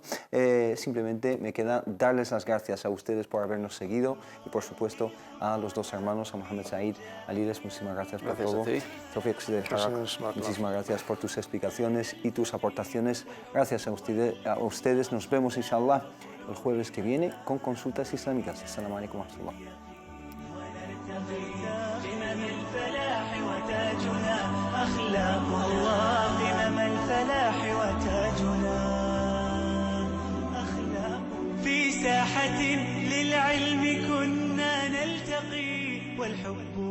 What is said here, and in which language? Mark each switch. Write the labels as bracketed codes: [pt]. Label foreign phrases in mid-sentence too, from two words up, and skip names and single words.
[es] Simplemente me queda darles las gracias a ustedes por habernos seguido y, por supuesto, a los dos hermanos, a Mohamed Said, Aliles, muchísimas gracias por todo. Sofía Oxide, muchísimas gracias por tus explicaciones y tus aportaciones. Gracias a ustedes. Nos vemos, inshallah, el jueves que viene con consultas islámicas. [ar] السلام عليكم ورحمة الله. أخلاق الله قمم الفلاح وتاجنا أخلاق في ساحة للعلم كنا نلتقي والحب